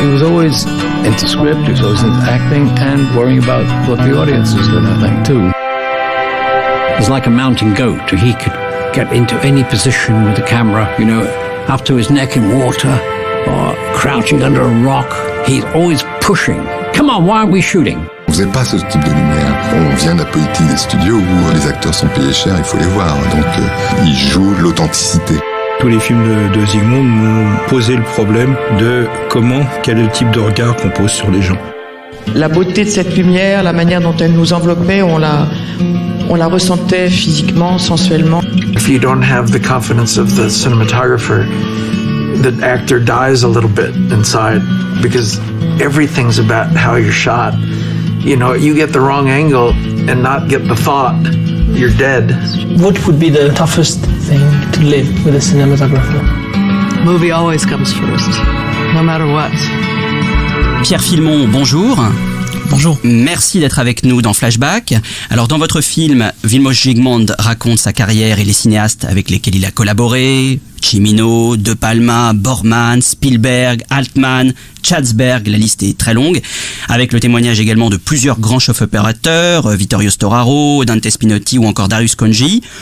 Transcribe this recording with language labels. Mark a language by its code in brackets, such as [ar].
[en] He was always into script, he was always into acting, and worrying about what the audience was going to think, too. It was like a mountain goat. He could get into any position with the camera, up to his neck in water, or crouching under a rock. He's always pushing. Come on, why aren't we shooting? [fr] On faisait pas ce type de lumière. On vient de la politique des studios où les acteurs sont payés cher, il faut les voir. Donc ils jouent l'authenticité. Tous les films de Zsigmond nous posaient le problème de quel est le type de regard qu'on pose sur les gens. La beauté de cette lumière, la manière dont elle nous enveloppait, on la ressentait physiquement, sensuellement. [en] If you don't have the confidence of the cinematographer, the actor dies a little bit inside because everything's about how you're shot. You get the wrong angle and not get the thought, you're dead. What would be the toughest thing to live with a cinematographer? Movie always comes first, no matter what. [fr] Pierre Filmon, bonjour. Bonjour. Merci d'être avec nous dans Flashback. Alors dans votre film, Vilmos Zsigmond raconte sa carrière et les cinéastes avec lesquels il a collaboré. Cimino, De Palma, Borman, Spielberg, Altman, Chatzberg, la liste est très longue, avec le témoignage également de plusieurs grands chefs-opérateurs, Vittorio Storaro, Dante Spinotti ou encore Darius Khondji.